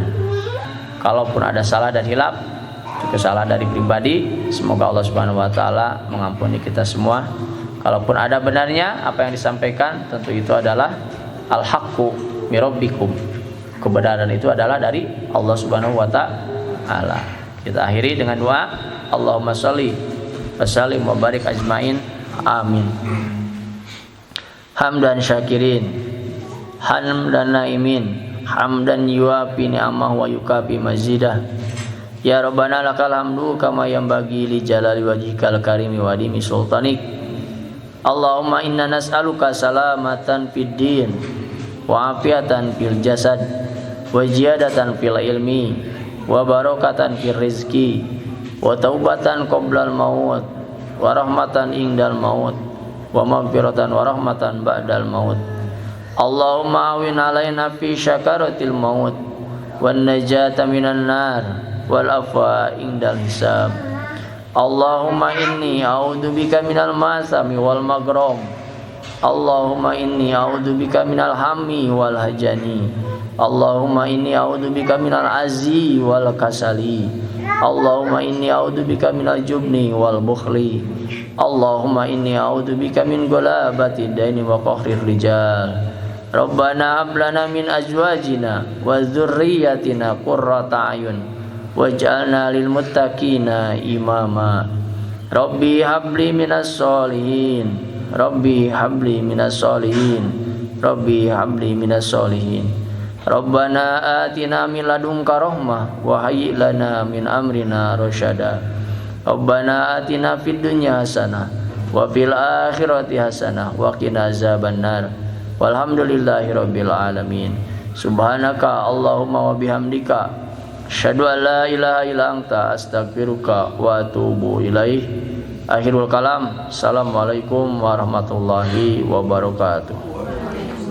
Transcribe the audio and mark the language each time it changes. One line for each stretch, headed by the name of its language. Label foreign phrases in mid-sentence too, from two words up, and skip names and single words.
Indonesian: Kalaupun ada salah dan hilaf, kesalahan dari pribadi, semoga Allah
Arabic: سبحانه وتعالى
Indonesian: mengampuni kita semua. Kalaupun ada benarnya apa yang disampaikan, tentu itu adalah
Arabic: الحق من ربكم.
Indonesian: Kebenaran itu adalah dari Allah
Arabic: سبحانه وتعالى.
Indonesian: Kita akhiri dengan doa,
Arabic: اللهم صل وسلم وبارك أجمعين. Amin. حمدا شاكرين حمدا ناعمين حمدا يوافي نعمه ويكافئ مزيده. يا ربنا لك الحمد كما ينبغي لجلال وجهك الكريم وعظيم سلطانك. اللهم إنا نسألك سلامة في الدين وعافية في الجسد وزيادة في العلم وبركة في الرزق وتوبة قبل الموت ورحمة عند الموت ومغفرة ورحمة بعد الموت. اللهم هون علينا في سكرات الموت والنجاة من النار والعفو عند الحساب. اللهم إني أعوذ بك من المأثم والمغرم. اللهم إني أعوذ بك من الهم والحزن. اللهم إني أعوذ بك من العجز والكسل. اللهم إني أعوذ بك من الجبن والبخل. اللهم إني أعوذ بك من غلبة الدين وقهر الرجال. ربنا هب لنا من أزواجنا وذرياتنا قرة أعين واجعلنا للمتقين إماما. رب هب لي من الصالحين رب هب لي من الصالحين رب هب لي من الصالحين. ربنا آتنا من لدنك رحمة وهيئ لنا من أمرنا رشدا. ربنا آتنا في الدنيا حسنة وفي الآخرة حسنة وقنا عذاب النار. والحمد لله رب العالمين سبحانك اللهم وبحمدك أشهد أن لا إله إلا أنت أستغفرك وأتوب إليك. آخر الكلام. السلام عليكم ورحمة الله وبركاته.